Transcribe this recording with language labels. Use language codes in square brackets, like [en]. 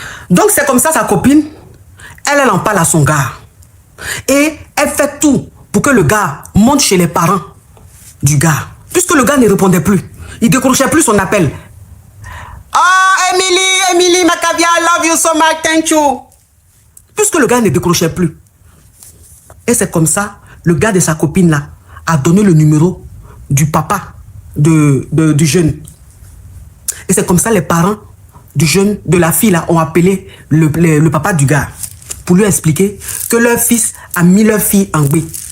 [fr] Donc c'est comme ça sa copine, elle en parle à son gars. Et elle fait tout pour que le gars monte chez les parents du gars. Puisque le gars ne répondait plus. Il ne décrochait plus son appel. [en] Ah, Emily, Macavia, I love you so much, thank you. [fr] Puisque le gars ne décrochait plus. Et c'est comme ça, le gars de sa copine là a donné le numéro du papa du jeune. Et c'est comme ça les parents du jeune, de la fille là, ont appelé le papa du gars pour lui expliquer que leur fils a mis leur fille en gbé.